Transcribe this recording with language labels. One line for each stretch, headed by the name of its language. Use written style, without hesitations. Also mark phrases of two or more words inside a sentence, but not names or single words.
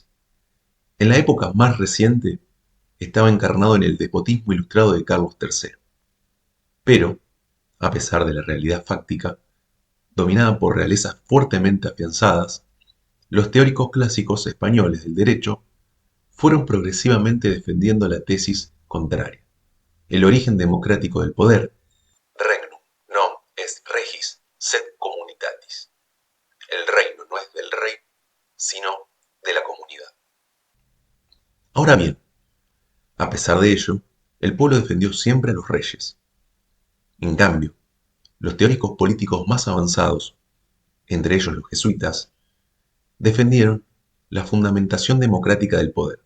Spanish: En la época más reciente estaba encarnado en el despotismo ilustrado de Carlos III, pero, a pesar de la realidad fáctica, dominada por realezas fuertemente afianzadas, los teóricos clásicos españoles del derecho fueron progresivamente defendiendo la tesis contraria. El origen democrático del poder,
Latin: regnum non est regis, sed communitatis.
Spanish: El reino no es del rey, sino de la comunidad. Ahora bien, a pesar de ello, el pueblo defendió siempre a los reyes. En cambio, los teóricos políticos más avanzados, entre ellos los jesuitas, defendieron la fundamentación democrática del poder.